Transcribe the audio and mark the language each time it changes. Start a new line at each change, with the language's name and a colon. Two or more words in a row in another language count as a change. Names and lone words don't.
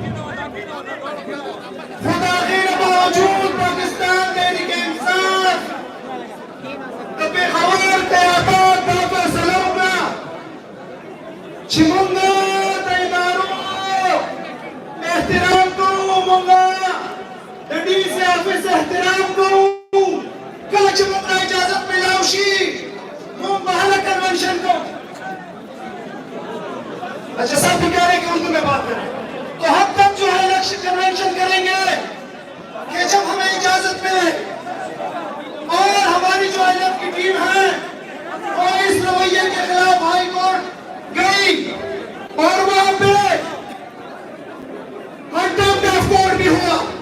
Pashto: خو د هغې نه باوجود پاکستان تحریک انصاف د پېښور قیادت دا فیصله وکړه چې موږ د ادارو احترام کوو، موږ د
English: DC office
Pashto: احترام کوو. کله چې موږ ته اجازت میلاو شي موږ به هله کنونشن کوو.
Urdu: اچھا سب کہہ رہے ہیں کہ اردو میں بات کریں تو ہم تب جو ہے
English: election convention
Urdu: کریں گے کہ جب ہمیں اجازت ملے اور ہماری جو ایف کی ٹیم ہے وہ اس رویے کے خلاف ہائی کورٹ گئی اور وہاں پہ
English: contempt of court
Urdu: بھی ہوا.